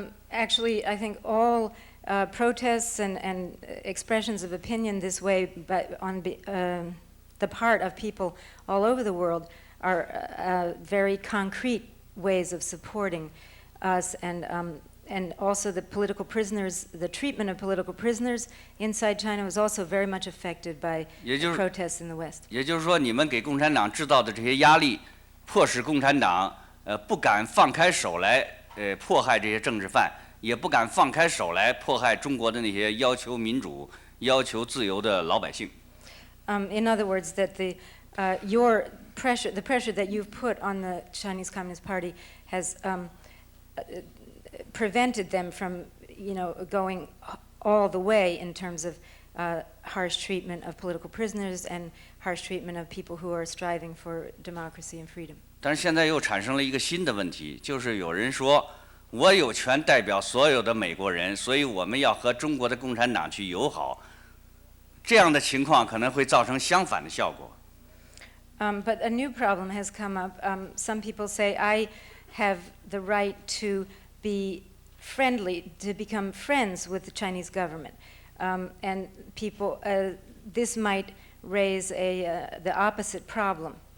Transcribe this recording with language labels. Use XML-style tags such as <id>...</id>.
<en>Actually, I think all protests and expressions of opinion this way, but on the part of people all over the world, are very concrete ways of supporting us and and also the political prisoners, the treatment of political prisoners inside China was also very much affected by protests in the West.</en> <zh>也就是说，你们给共产党制造的这些压力，迫使共产党不敢放开手来迫害这些政治犯，也不敢放开手来迫害中国的那些要求民主、要求自由的老百姓。</zh> <en>In other words, that your pressure, the pressure that you've put on the Chinese Communist Party has prevented them from, going all the way in terms of harsh treatment of political prisoners and harsh treatment of people who are striving for democracy and freedom.</en> <zh>但是现在又产生了一个新的问题，就是有人说，我有权代表所有的美国人，所以我们要和中国的共产党去友好。这样的情况可能会造成相反的效果。</zh> <en>But a new problem has come up. Some people say, I have the right to be friendly, to become friends with the Chinese government. And people, this might raise the opposite problem.</en>